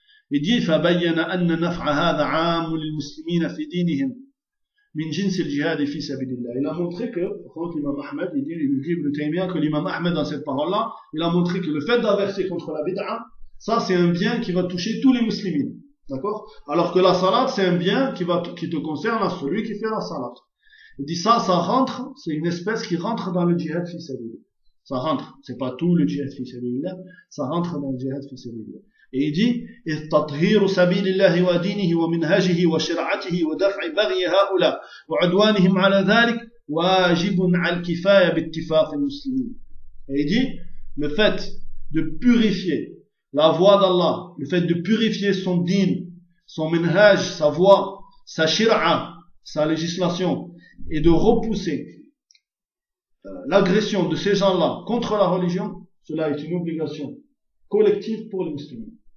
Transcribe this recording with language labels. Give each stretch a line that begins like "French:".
French: Il dit,
Arabic: فَبَيَّنَ أَنَّ نَفْعَ هَذَا عَامُ لِلْمُسْلِمِينَ فِي دِينِهِمْ مِنْ جِنْسِ الْجِهَادِ فِي سَبِيلِ اللَّهِ.
French: Il a montré que, par contre, l'imam Ahmed, il dit, Ibn Taymiyyah, que l'imam Ahmed, dans cette parole-là, il a montré que le fait d'inverser contre la bid'a, ça, c'est un bien qui va toucher tous les musulmans. D'accord? Alors que la salat, c'est un bien qui te concerne à celui qui fait la salat. Il dit, ça rentre, c'est une espèce qui rentre dans le jihad fi sabil. Ça rentre. C'est pas tout le jihad fi sabil, ça rentre dans le jihad fi sabil. Et il dit, et
Arabic: تطهير سبيل الله ودينه ومنهجه وشرعته ودفع بغي هؤلاء وعدوانهم على ذلك واجب على الكفاية باتفاق المسلمين.
French: Et il dit, le fait de purifier la voie d'Allah, le fait de purifier son din, son minhaj, sa voie, sa shir'a, sa législation, et de repousser l'agression de ces gens-là contre la religion, cela est une obligation collectif pour les musulmans.